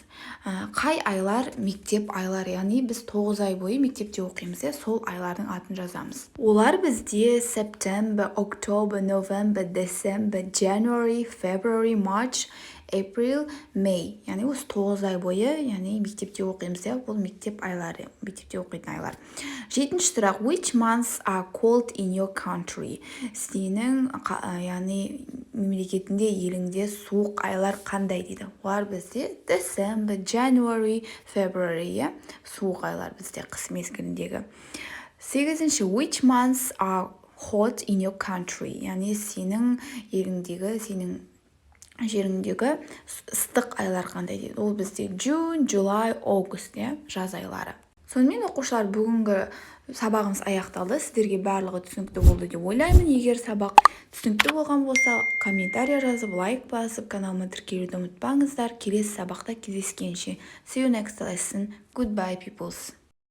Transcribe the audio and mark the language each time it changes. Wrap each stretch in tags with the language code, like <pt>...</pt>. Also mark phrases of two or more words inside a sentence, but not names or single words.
<kk>Қай айлар мектеп айлары, яғни біз 9 ай бойы мектепте оқимыз, сол айлардың атын жазамыз. Олар бізде</kk> <en>September, October, November, December, January, February, March, April, May.</en> <kk>Яғни осы 9 ай бойы, яғни мектепте оқимыз, бұл мектеп айлары, мектепте оқитын айлар. 7-ші сұрақ,</kk> <en>which months are cold in your country?</en> <kk>Сенің, яғни мемлекетінде, еліңде суық айлар қандай дейді? Олар бізде</kk> <en>December, January, February,</en> <kk>суық айлар бізде қыс мезгіліндегі. 8-ші,</kk> <en>which months are hot in your country?</en> <kk>Яғни сенің еліңдегі, сенің жеріңдегі ыстық айлар қандай дейді? Ол бізде</kk> <en>June, July, August,</en> <kk>жаз айлары. Сонымен оқушылар, бүгінгі сабағымыз аяқталды. Сіздерге барлығы түсінікті болды деп ойлаймын. Егер сабақ түсінікті болған болса, комментарий жазып, лайк басып, каналыма тіркелуді ұмытпаңыздар. Келесі сабақта кездескенше.</kk> <en>See you next lesson. Goodbye, peoples.</en>